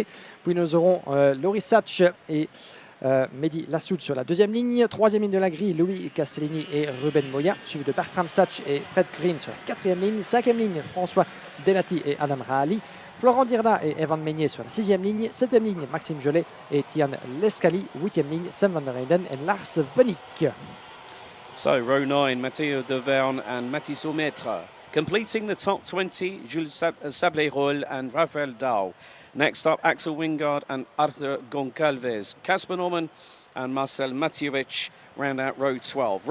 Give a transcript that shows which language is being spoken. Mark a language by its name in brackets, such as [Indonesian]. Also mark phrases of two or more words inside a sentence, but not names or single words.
[French] Puis nous aurons Laurie Satch et Mehdi Lassoud sur la 2e ligne. 3e ligne de la grille, Louis Castellini et Ruben Moya, suivi de Bertram Satch et Fred Green sur la 4e ligne. 5e ligne, François Delati et Adam Rahali. Florent Dirda et Evan Meignier sur la 6e ligne. 7e ligne, Maxime Jolet et Tian Lescali. 8e ligne, Sam van der Eyden et Lars Venik. [English] So, row 9, Matteo De Verne and Mathis Aumetre. Completing the top 20, Jules Sablerol and Rafael Dahl. Next up, Axel Wingard and Arthur Goncalves. Casper Norman and Marcel Matjewicz round out row 12.